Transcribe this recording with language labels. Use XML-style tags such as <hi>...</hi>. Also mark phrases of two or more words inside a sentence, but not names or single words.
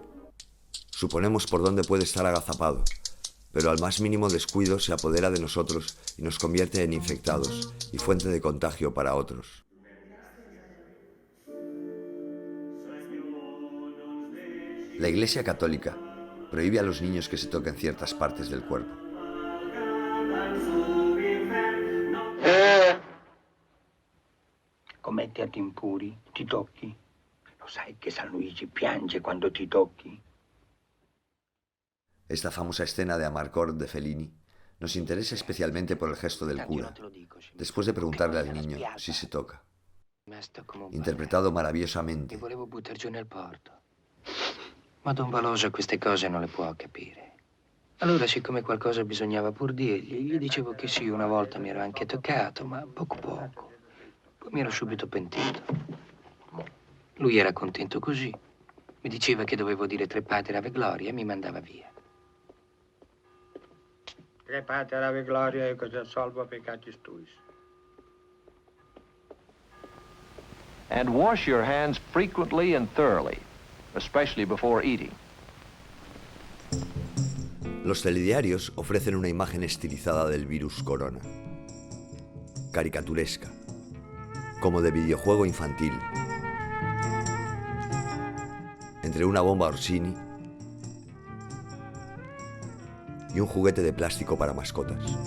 <es>Suponemos por dónde puede estar agazapado, pero al más mínimo descuido se apodera de nosotros y nos convierte en infectados y fuente de contagio para otros. La Iglesia Católica prohíbe a los niños que se toquen ciertas partes del cuerpo.</es> <it>Commette atti impuri, ti tocchi. Lo sai che San Luigi piange quando ti tocchi. Esta famosa escena de Amarcord de Fellini nos interesa especialmente por el gesto del cura, después de preguntarle al niño si se toca. Interpretado maravillosamente. Volevo buttar giù nel porto. Ma Don Valoso queste cose non le può capire. Allora, siccome qualcosa bisognava pur dirgli, gli dicevo che sì, una volta mi ero anche toccato, ma poco. Poi mi ero subito pentito. Lui era contento così. Mi diceva che dovevo dire 3 Pater Ave Gloria e mi mandava via. 3 Pater Ave Gloria e cosa salva peccatis tuis.</it> <en>And wash your hands frequently and thoroughly, especially before eating.</en> <es>Los telediarios ofrecen una imagen estilizada del virus corona, caricaturesca, como de videojuego infantil, entre una bomba Orsini y un juguete de plástico para mascotas.</es>